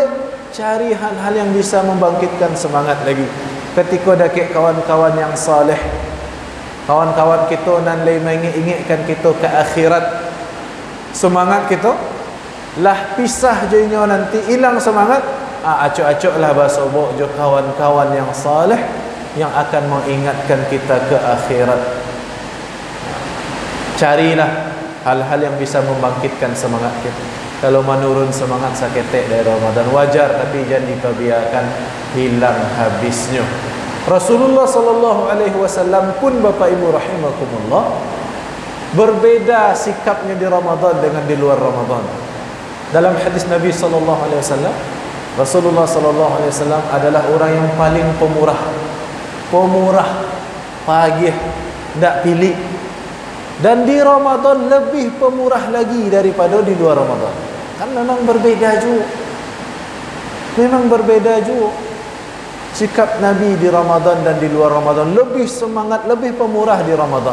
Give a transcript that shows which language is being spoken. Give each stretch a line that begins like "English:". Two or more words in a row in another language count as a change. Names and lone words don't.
Indonesian: Cari hal-hal yang bisa membangkitkan semangat lagi. Ketika dekat kawan-kawan yang saleh, kawan-kawan kita nan lai mengingatkan kita ke akhirat, semangat kita lah pisah jadinya nanti hilang semangat.
Minangkabau: Acuk-acuklah basobok jo kawan-kawan
Indonesian: yang saleh yang akan mengingatkan kita ke akhirat. Carilah hal-hal yang bisa membangkitkan semangat kita. Kalau menurun semangat saketek dari Ramadan wajar, tapi jangan dibiarkan hilang habisnya. Rasulullah
Arabic: صلى الله عليه وسلم
Indonesian: pun Bapak Ibu rahimakumullah berbeda sikapnya di Ramadan dengan di luar Ramadan. Dalam hadis Nabi
Arabic: صلى الله عليه وسلم,
Indonesian: Rasulullah
Arabic: صلى الله عليه وسلم
Indonesian: adalah orang yang paling pemurah, pagih, tak pilih. Dan di Ramadan lebih pemurah lagi daripada di luar Ramadan. Kan memang berbeda juga. Sikap Nabi di Ramadan dan di luar Ramadan lebih semangat, lebih pemurah di Ramadan.